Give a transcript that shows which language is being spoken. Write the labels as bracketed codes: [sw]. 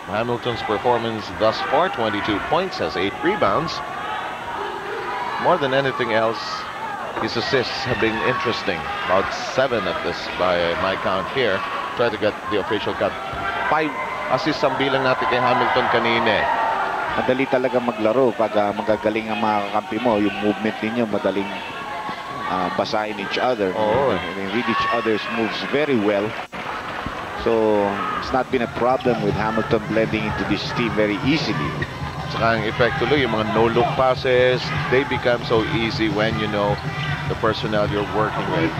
[en] Hamilton's performance thus far, 22 points, has 8 rebounds. More than anything else, his assists have been interesting. About 7 of this by my count here. Try to get the official cut. 5 [tl] assist ang bilang natin kay Hamilton kanina. Madali talaga maglaro pag magagaling ang mga kakampi mo. Yung movement ninyo madaling basahin [en] each other. [tl] Oo. [en] They read each other's moves very well. So it's not been a problem with Hamilton blending into this team very easily. [tl] Saka ang effect tuloy, yung mga [en] no-look passes, they become so easy when you know the personnel you're working with.